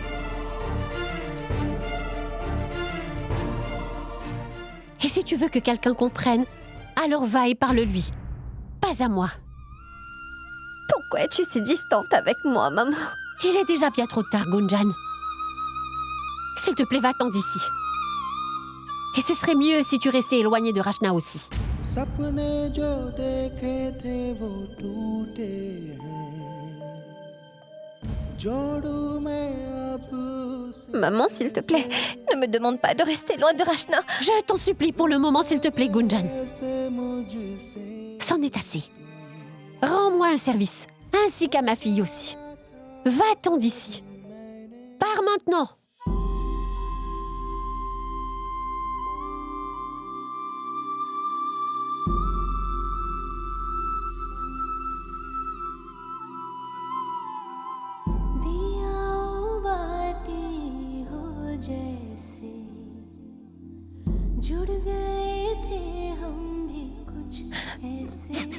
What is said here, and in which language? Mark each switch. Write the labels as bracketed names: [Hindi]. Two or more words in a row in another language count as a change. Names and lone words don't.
[French] Et si tu veux que quelqu'un comprenne, alors va et parle-lui. Pas à moi. Pourquoi es-tu si distante avec moi, maman? Il est déjà bien trop tard, Gunjan. S'il te plaît, va-t'en d'ici. Et ce serait mieux si tu restais éloigné de Rachna aussi. [Hindi] सपने जो देखे थे वो टूटे हैं जोड़ू मैं अब से [French] Maman, s'il te plaît, ne me demande pas de rester loin de Rachna. Je t'en supplie pour le moment, s'il te plaît, Gunjan. [Hindi] मुझसे [French] C'en est assez. Rends-moi un service, ainsi qu'à ma fille aussi. Va-t'en d'ici. Pars maintenant. [Hindi] दिया बाती हो जैसे जुड़ गए थे हम भी कुछ ऐसे